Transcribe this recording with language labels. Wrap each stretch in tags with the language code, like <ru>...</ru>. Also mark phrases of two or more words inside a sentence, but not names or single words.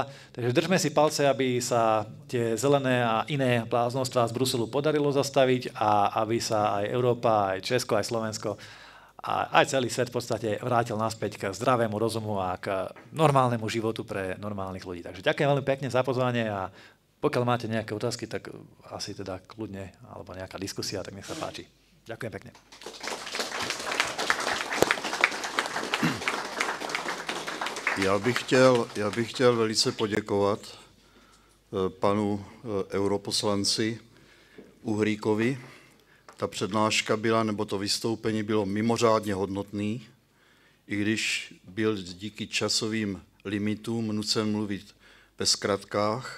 <sk>Takže držme si palce, aby sa tie zelené a iné bláznostvá z Bruselu podarilo zastaviť a aby sa aj Európa, aj Česko, aj Slovensko a aj celý svet v podstate vrátil naspäť k zdravému rozumu a k normálnemu životu pre normálnych ľudí. Takže ďakujem veľmi pekne za pozvanie a pokiaľ máte nejaké otázky, tak asi teda kľudne, alebo nejaká diskusia, tak nech sa páči. Ďakujem pekne.</sk> <cs>Já bych chtěl velice poděkovat panu europoslanci Uhríkovi. Ta přednáška byla, nebo to vystoupení bylo mimořádně hodnotný, i když byl díky časovým limitům nucen mluvit ve zkratkách.</cs>